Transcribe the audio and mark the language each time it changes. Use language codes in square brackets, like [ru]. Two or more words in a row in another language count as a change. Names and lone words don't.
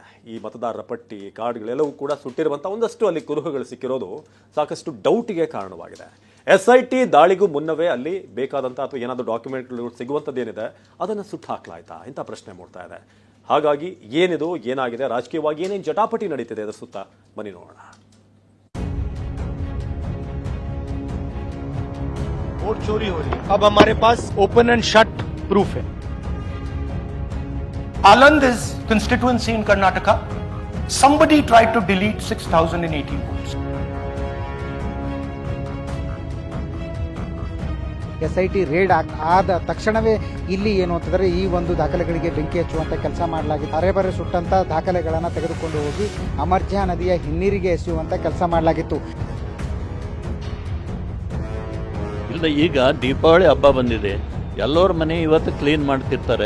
[kn] ಈ ಮತದಾರರ ಪಟ್ಟಿ ಕಾರ್ಡ್ಗಳೆಲ್ಲವೂ ಕೂಡ ಸುಟ್ಟಿರುವಂಥ ಒಂದಷ್ಟು ಅಲ್ಲಿ ಕುರುಹುಗಳು ಸಿಕ್ಕಿರೋದು ಸಾಕಷ್ಟು ಡೌಟ್ಗೆ ಕಾರಣವಾಗಿದೆ. SIT ದಾಳಿಗೂ ಮುನ್ನವೇ ಅಲ್ಲಿ ಬೇಕಾದಂಥ ಅಥವಾ ಏನಾದರೂ ಡಾಕ್ಯುಮೆಂಟ್ಗಳು ಸಿಗುವಂಥದ್ದೇನಿದೆ ಅದನ್ನು ಸುಟ್ಟು ಹಾಕಲಾಯ್ತಾ ಇಂಥ ಪ್ರಶ್ನೆ ಮೂಡ್ತಾ ಇದೆ. ಹಾಗಾಗಿ ಏನಿದು, ಏನಾಗಿದೆ, ರಾಜಕೀಯವಾಗಿ ಏನೇನು ಜಟಾಪಟಿ ನಡೀತಿದೆ ಅದರ ಸುತ್ತ ಬನ್ನಿ ನೋಡೋಣ. [hi] वोट चोरी हो रही है. अब हमारे पास [en] open and shut proof [hi] है. [en] Aland is constituency in Karnataka. Somebody tried to delete 6,018 votes. [kn] SIT ರೇಡ್ ಆದ ತಕ್ಷಣವೇ ಇಲ್ಲಿ ಏನು ಅಂತಂದ್ರೆ ಈ ಒಂದು ದಾಖಲೆಗಳಿಗೆ ಬೆಂಕಿ ಹಚ್ಚುವಂತ ಕೆಲಸ ಮಾಡಲಾಗಿತ್ತು. ಅರೆಬರೆ ಸುಟ್ಟಂತ ದಾಖಲೆಗಳನ್ನು ತೆಗೆದುಕೊಂಡು ಹೋಗಿ ಅಮರ್ಜಾ ನದಿಯ ಹಿನ್ನೀರಿಗೆ ಎಸೆಯುವಂತ ಕೆಲಸ ಮಾಡಲಾಗಿತ್ತು. ಇಲ್ಲ, ಈಗ ದೀಪಾವಳಿ ಹಬ್ಬ ಬಂದಿದೆ, ಎಲ್ಲರ ಮನೆ ಇವತ್ತು ಕ್ಲೀನ್ ಮಾಡ್ತಿರ್ತಾರೆ.